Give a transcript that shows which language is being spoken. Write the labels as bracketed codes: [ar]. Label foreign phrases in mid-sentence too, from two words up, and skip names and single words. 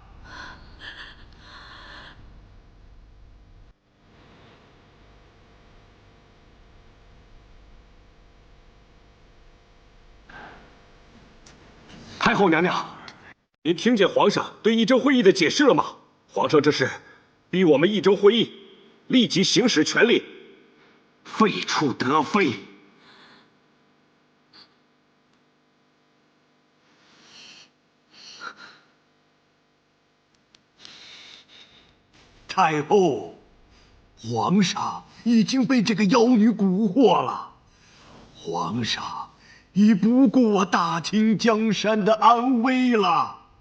[zh] 太后娘娘，您听见皇上对议政会议的解釋了嗎？皇上這是逼我們議政會議立即行使權力，廢黜德妃。太后，皇上已經被這個妖女蠱惑了，皇上已不顧大清江山的安危了。